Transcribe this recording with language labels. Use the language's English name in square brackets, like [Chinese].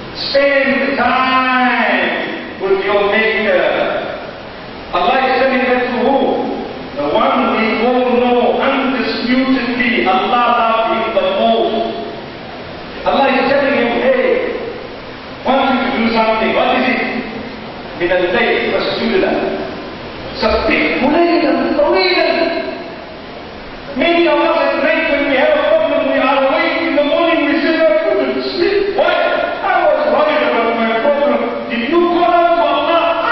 [English] Spend time with your Maker. Allah is telling that to who? The one we all know undisputedly Really, Allah loved him the most. Allah is telling him, hey, want you to do something. What is it? [Arabic] من الليل فاسجد له سبحه ليلا طويلا. [English] Many of us at night when we have a problem, we are awake in the morning, we say, I couldn't sleep. Why? I was worried about my problem. Did you call out to Allah?